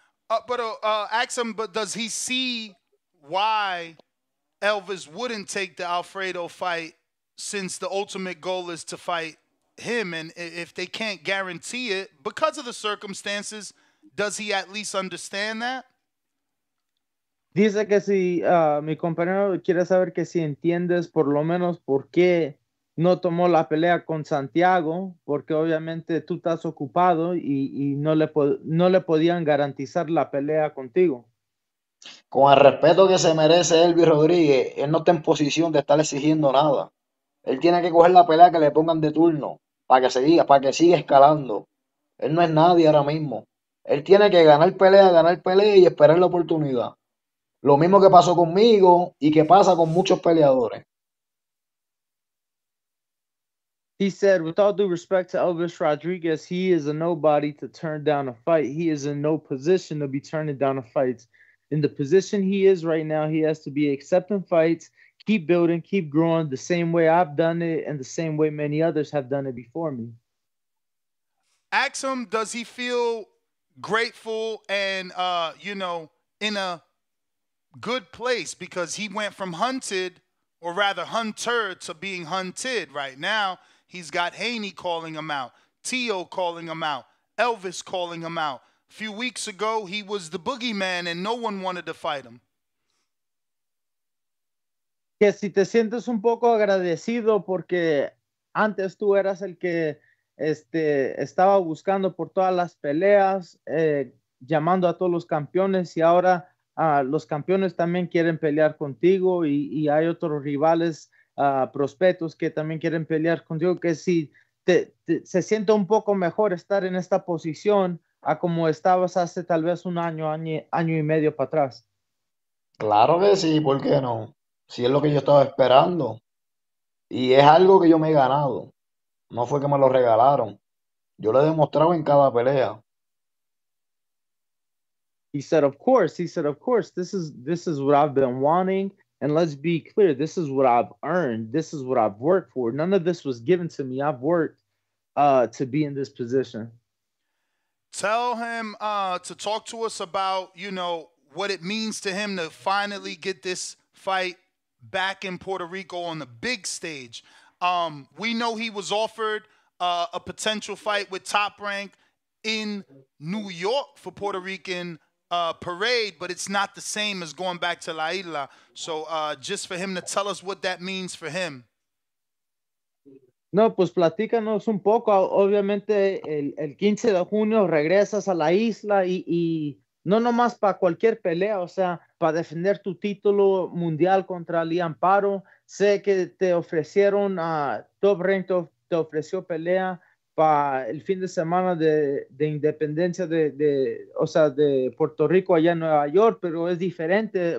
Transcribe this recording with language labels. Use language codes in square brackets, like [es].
[en] Ask him, but does he see why Elvis wouldn't take the Alfredo fight since the ultimate goal is to fight him? And if they can't guarantee it because of the circumstances, does he at least understand that? [es] Dice que si mi compañero quiere saber que si entiendes por lo menos por qué no tomó la pelea con Santiago, porque obviamente tú estás ocupado y no le podían garantizar la pelea contigo. Con el respeto que se merece Elvis Rodríguez, él no está en posición de estar exigiendo nada. Él tiene que coger la pelea que le pongan de turno para que siga escalando. Él no es nadie ahora mismo. Él tiene que ganar pelea y esperar la oportunidad. Lo mismo que pasó conmigo y que pasa con muchos peleadores. [en] He said, with all due respect to Elvis Rodriguez, he is a nobody to turn down a fight. He is in no position to be turning down a fight. In the position he is right now, he has to be accepting fights, keep building, keep growing the same way I've done it and the same way many others have done it before me. Ask him, does he feel grateful and in a good place because he went from hunted, or rather hunter, to being hunted. Right now, he's got Haney calling him out, Tio calling him out, Elvis calling him out. A few weeks ago, he was the boogeyman and no one wanted to fight him. [es] Que si te sientes un poco agradecido porque antes tú eras el que estaba buscando por todas las peleas, llamando a todos los campeones y ahora los campeones también quieren pelear contigo y hay otros rivales prospectos que también quieren pelear contigo, que si se siente un poco mejor estar en esta posición a como estabas hace tal vez un año y medio para atrás. Claro que sí, ¿por qué no? Si es lo que yo estaba esperando. Y es algo que yo me he ganado. No fue que me lo regalaron. Yo lo he demostrado en cada pelea. [en] He said, of course. He said, of course, this is what I've been wanting. And let's be clear, this is what I've earned. This is what I've worked for. None of this was given to me. I've worked to be in this position. Tell him to talk to us about, what it means to him to finally get this fight back in Puerto Rico on the big stage. We know he was offered a potential fight with Top Rank in New York for Puerto Rican parade, but it's not the same as going back to [es] La Isla. [en] So just for him to tell us what that means for him. [es] No, pues platícanos un poco. Obviamente el 15 de junio regresas a la isla y no nomás para cualquier pelea, o sea, para defender tu título mundial contra Liam Paro. Sé que te ofrecieron, Top Rank te ofreció pelea para el fin de semana de independencia o sea, de Puerto Rico allá en Nueva York, pero es diferente.